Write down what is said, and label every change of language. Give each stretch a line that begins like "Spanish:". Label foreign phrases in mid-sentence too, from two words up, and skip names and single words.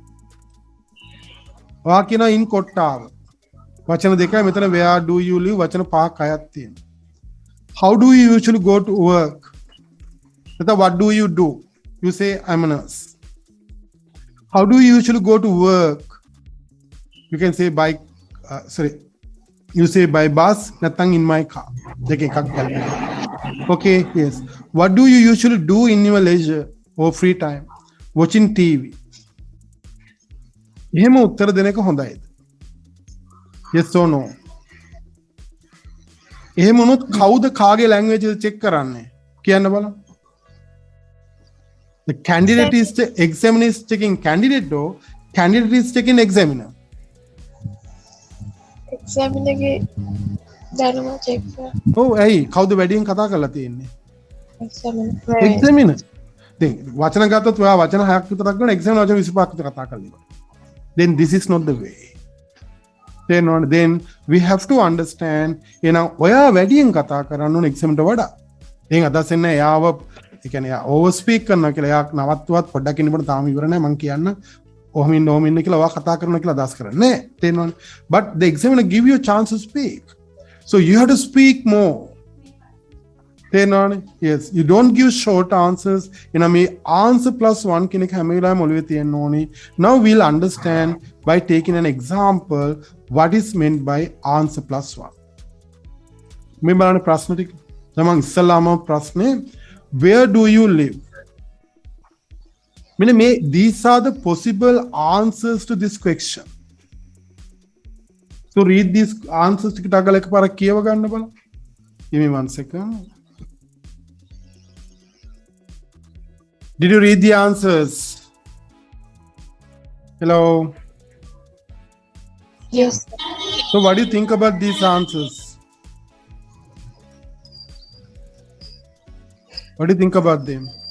Sinhala: ඔයා කියනවා in Kottawa. වචන දෙකයි මෙතන
English: where do you live
Sinhala: වචන පහක් හයක් තියෙනවා.
English: How do you usually go to work? එතකොට what do you do? You say I'm a nurse. How do you usually go to work? You can say by you say by bus නැත්නම් in my car.
Sinhala: දෙක එකක් ගන්න.
English: Okay, yes. What do you usually do in your leisure or free time? Watching TV.
Sinhala: එහෙම උත්තර දෙන එක හොඳයිද?
English: yes or no.
Sinhala: එහෙම වුණොත් කවුද කාගේ ලැන්ග්වේජ් එක චෙක් කරන්නේ කියන්න බලන්න.
English: The candidate is the examiner is checking candidate or candidate is checking examiner.
Sinhala: examiner ගේ දැනුම check කරා. ඔව් ඇයි කවුද වැඩියෙන් කතා කරලා තියෙන්නේ?
English: examiner.
Sinhala: examiner. දැන් වචන ගත්තොත් ඔයා වචන 6ක් විතරක් ගන්න examiner වචන 25ක් විතර කතා කරලා.
English: Then this is not the way. Then we have to understand
Sinhala: එනම් ඔයා වැඩියෙන් කතා කරන්න ඕන
English: examiner වඩා.
Sinhala: එහෙන් අදහස් එන්නේ එයාව ඒ කියන්නේ එයා
English: over speak
Sinhala: කරනවා කියලා එයා නවත්තුවත් පොඩ්ඩක් ඉන්නකොට තාම ඉවර නැහැ මං කියන්න ඔහොම ඉන්න කියලා ඔයා කතා කරනවා කියලා අදහස් කරන්නේ තේරෙනවනේ.
English: But the examiner give you a chance to speak, so you have to speak more.
Sinhala: තේරෙනවනේ.
English: Yes, you don't give short answers.
Sinhala: එනම් මේ
English: answer plus
Sinhala: 1 කියන එක හැම වෙලාවෙම ඔළුවේ තියෙන්න ඕනේ.
English: Now we'll understand by taking an example what is meant by answer plus 1.
Sinhala: මේ බලන්න ප්‍රශ්න ටික. තමන් ඉස්සලාම ප්‍රශ්නේ
English: where do you live?
Sinhala: මෙන්න මේ
English: these are the possible answers to this question. So read these answers
Sinhala: ටික ටගල එකපාරක් කියව ගන්න බලන්න.
English: Give me 1 second. Did you read the answers? Hello. Yes. So what do you think about these answers? What do you think about them?